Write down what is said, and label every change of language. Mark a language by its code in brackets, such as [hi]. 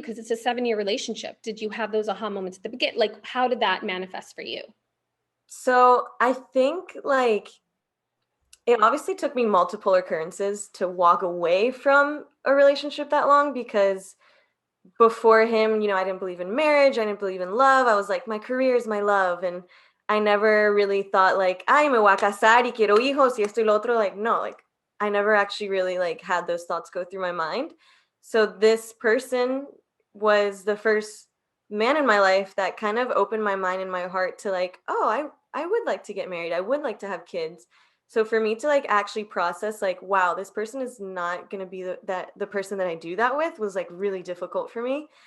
[en] Because it's a 7-year relationship. Did you have those aha moments at the beginning? Like, how did that manifest for you? So I think like it obviously took me multiple occurrences to walk away from a relationship that long, because before him, you know, I didn't believe in marriage. I didn't believe in love. I was like, my career is my love. And I never really thought like, [es] ay, me voy a casar y quiero hijos y esto y lo otro. [en] Like, no, like I never actually really like had those thoughts go through my mind. So this person was the first man in my life that kind of opened my mind and my heart to like, oh, I would like to get married. I would like to have kids. So for me to like actually process like, wow, this person is not going to be the person that I do that with was like really difficult for me.